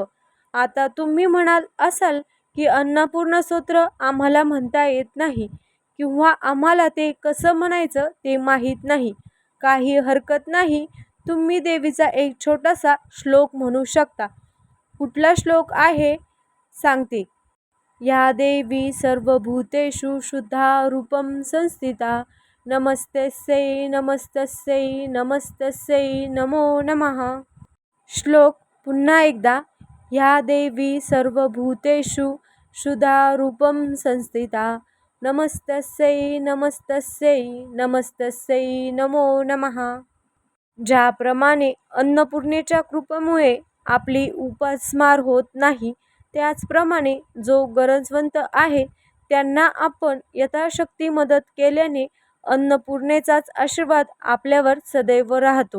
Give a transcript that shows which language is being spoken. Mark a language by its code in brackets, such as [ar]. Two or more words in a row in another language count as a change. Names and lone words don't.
[mr] आता तुम्ही म्हणाल असाल की अन्नपूर्णा स्तोत्र आम्हाला म्हणता येत नाही किंवा आम्हाला ते कसं म्हणायचं ते माहीत नाही. काही हरकत नाही, तुम्ही देवीचा एक छोटासा श्लोक म्हणू शकता. कुठला श्लोक आहे सांगते. [sa] या देवी सर्वभूतेषु शुद्धा रूपं संस्थिता नमस्तस्यै नमस्तस्यै नमस्तस्यै नमो नमः. [mr] श्लोक पुन्हा एकदा. [sa] या देवी सर्वभूतेषु शुद्धा रूपं संस्थिता नमस्तस्यै नमस्तस्यै नमस्तस्यै नमो नमः. [mr] ज्याप्रमाणे अन्नपूर्णेच्या कृपेमुळे आपली उपासमार होत नाही, त्याचप्रमाणे जो गरजवंत आहे त्यांना आपण यथाशक्ती मदत केल्याने अन्नपूर्णेचाच आशीर्वाद आपल्यावर सदैव राहतो.